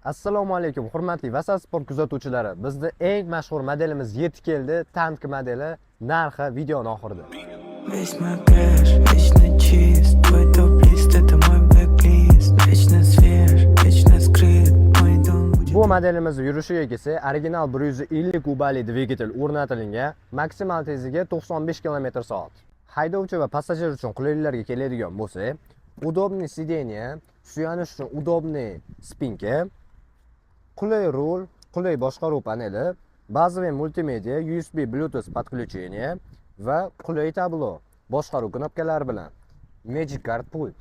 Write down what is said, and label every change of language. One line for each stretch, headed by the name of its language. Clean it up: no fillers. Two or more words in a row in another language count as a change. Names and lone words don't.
Uzbek: Assalomu alaykum, hurmatli Vasal Sport kuzatuvchilari. Bizning eng mashhur modelimiz yetib keldi. Tank modeli, narxi videoning oxirida.
Russian: Весь мой кэш, вечно чист. Твой топ-лист — это мой блэк-лист. Вечно свеж, вечно скрыт. Мой дом будет...
Uzbek: Bu modelimiz yurishiga kelsa, original 150 kubali dvigatel o'rnatilgan, maksimal tezligi 95 km/soat. Haydovchi va passajir uchun qulayliklarga keladigan bo'lsa,
Russian: удобный сиденье,
Uzbek: suyanish uchun
Russian: удобный спинка,
Uzbek: qulay rul, qulay boshqaruv paneli, bazaviy multimedia, USB Bluetooth подключение va qulay tablo, boshqaruv knopkalari bilan Magic Card pult.